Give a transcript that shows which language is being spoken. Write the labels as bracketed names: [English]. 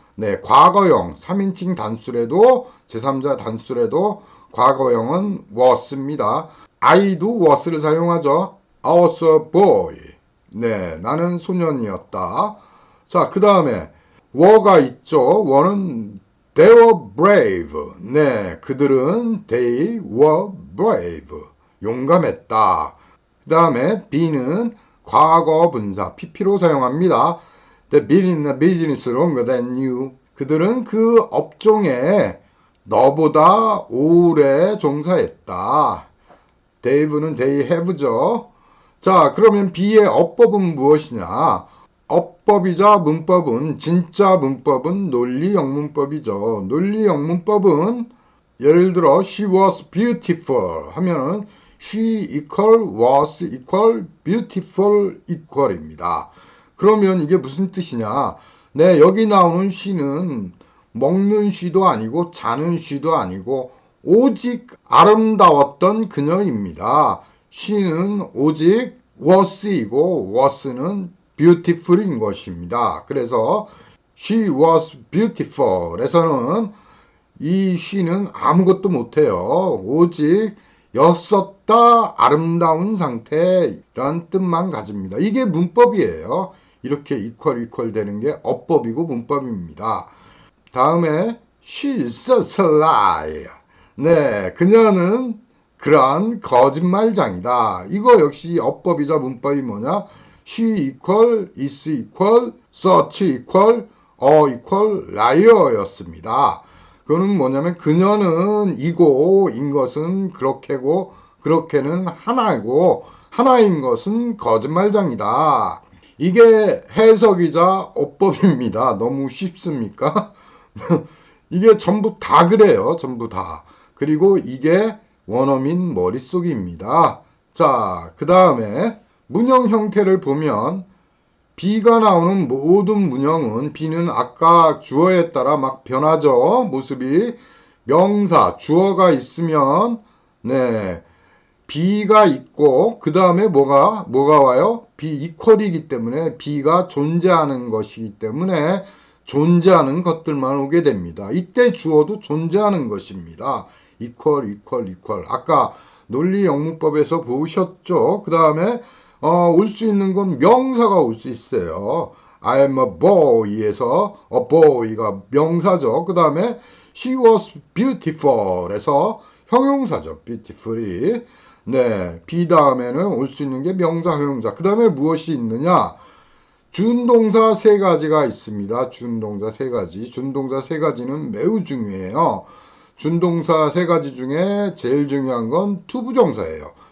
[Korean] 네, 과거형 3인칭 단수래도 제3자 단수래도 과거형은 was입니다. I도 was를 사용하죠. [English] I was a boy. [Korean] 네, 나는 소년이었다. 자, 그 다음에 were가 있죠. [English] were는 they were brave. [Korean] 네, 그들은 [English] they were brave. [Korean] 용감했다. 그 다음에 be는 과거 분사 pp로 사용합니다. [English] They've been in the business longer than you. [Korean] 그들은 그 업종에 너보다 오래 종사했다. Dave는 [English] they have [Korean] 죠. 자, 그러면 be의 어법은 무엇이냐? 어법이자 문법은 진짜 문법은 논리 영문법이죠. 논리 영문법은 예를 들어 [English] she was beautiful [Korean] 하면은 [English] she equal was equal beautiful equal [Korean] 입니다. 그러면 이게 무슨 뜻이냐? 네, 여기 나오는 she는 먹는 she도 아니고 자는 she도 아니고 오직 아름다웠던 그녀입니다. she는 오직 was이고 was는 beautiful인 것입니다. 그래서 [English] she was beautiful [Korean] 에서는 이 she는 아무것도 못해요. 오직 였었다 아름다운 상태라는 뜻만 가집니다. 이게 문법이에요. 이렇게 이퀄 되는 게 어법이고 문법입니다. [English] 다음에 she's such a liar. [Korean] 네, 그녀는 그러한 거짓말장이다. 이거 역시 어법이자 문법이 뭐냐? [English] she equal, is equal, such equal, equal, liar였습니다. [Korean] 그거는 뭐냐면 그녀는 이고 인 것은 그렇게고 그렇게는 하나고 하나인 것은 거짓말장이다. 이게 해석이자 어법입니다. 너무 쉽습니까? 이게 전부 다 그래요. 전부 다. 그리고 이게 원어민 머릿속입니다. 자, 그 다음에 문형 형태를 보면 be가 나오는 모든 문형은 be는 아까 주어에 따라 막 변하죠. 모습이 명사 주어가 있으면 네 be가 있고 그 다음에 뭐가 와요? be equal이기 때문에 be가 존재하는 것이기 때문에 존재하는 것들만 오게 됩니다. 이때 주어도 존재하는 것입니다. equal. 아까 논리 영문법에서 보셨죠? 그 다음에 올 수 있는 건 명사가 올 수 있어요. [English] I'm a boy [Korean] 에서 a boy가 명사죠. 그 다음에 [English] she was beautiful [Korean] 에서 형용사죠. beautiful이. 네, be 다음에는 올 수 있는 게 명사, 형용사. 그 다음에 무엇이 있느냐? 준동사 세 가지가 있습니다. 준동사 세 가지. 준동사 세 가지는 매우 중요해요. 준동사 세 가지 중에 제일 중요한 건 투부정사예요.